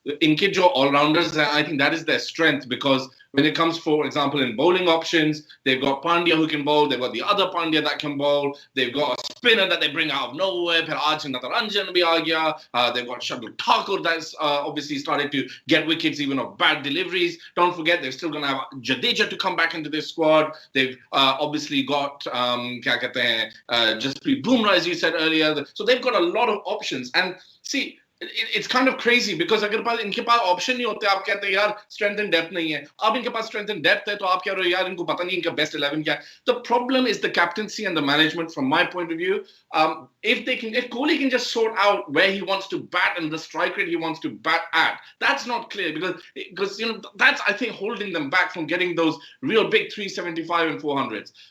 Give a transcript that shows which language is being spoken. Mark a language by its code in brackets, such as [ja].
[hi] Inke jo [en] all-rounders, I think that is their strength, because when it comes, for example, in bowling options, they've got Pandya who can bowl, they've got the other Pandya that can bowl, they've got a spinner that they bring out of nowhere, [hi] Phir aaj Natarajan bhi aa gaya, [en] they've got Shardul Thakur that's obviously started to get wickets even of bad deliveries. Don't forget, they're still going to have Jadeja to come back into this squad. They've obviously got Jasprit Bumrah, as you said earlier. So they've got a lot of options. And see, it's kind of crazy, because [hi] अगर पास इनके पास option नहीं होते, आप कहते हैं यार strength and depth नहीं है. अब इनके पास स्ट्रेंथ एंड डेप्थ है, तो आप कह रहे हो यार इनको पता नहीं इनका बेस्ट 11 क्या है. [en] The problem is the captaincy and the management, from my point of view. If Kohli can just sort out where he wants to bat and the strike rate he wants to bat at, that's not clear, because that's, I think, holding them back from getting those real big 375 and 400s.